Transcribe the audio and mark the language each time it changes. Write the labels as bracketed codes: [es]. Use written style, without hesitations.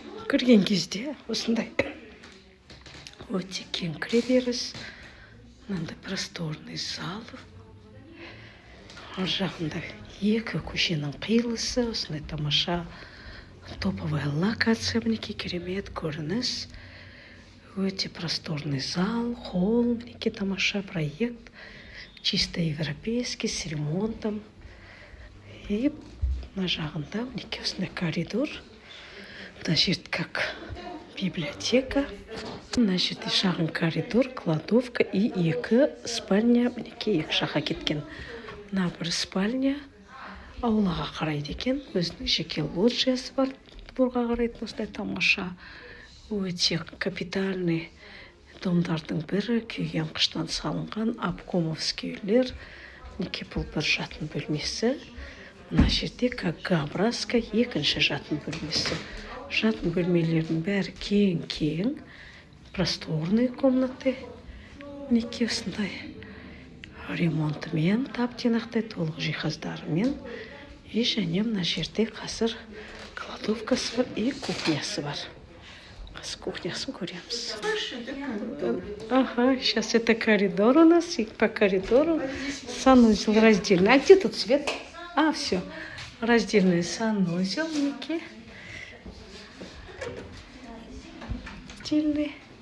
[kk] Кірген кезде осындай өте кең кіреберіс, мынандай [ru] просторный зал. [kk] Ар жағында екі көшенің қиылысы, осындай тамаша [ru] топовая локация, [kk] мінекей керемет көрініс. Өте [ru] просторный зал, [kk] холл, мінекей тамаша проект. [ru] Чисто европейский, с ремонтом. [kk] И на жағында мінекей осындай коридор. Мына жерде [ru] как библиотека. [kk] Мына жерде шағын коридор, кладовка и екі спальня. Мінекей екі жаққа кеткен. Мына бір спальня аулаға қарайды екен. Өзінің жеке лоджиясы бар. Дворға қарайтын осындай тамаша. Өте капитальный домдардың бірі, күйген қыштан салынған обкомовский үйлер. Мінекей бұл бір жатын бөлмесі. Мына жерде как габраска екінші жатын бөлмесі. Жатын бөлмелердің бәрі кең-кең, [ru] просторные комнаты. [kk] Мінекей осындай ремонтымен, тап-тұйнақтай толық жиһаздарымен. И және мына жерде қазір кладовкасы бар и кухнясы бар. С кухнясын көреміз. [ru] Ага, сейчас это коридор у нас, и по коридору санузел раздельный. А где тут свет? А, все. Раздельный санузел, Ники. Раздельный.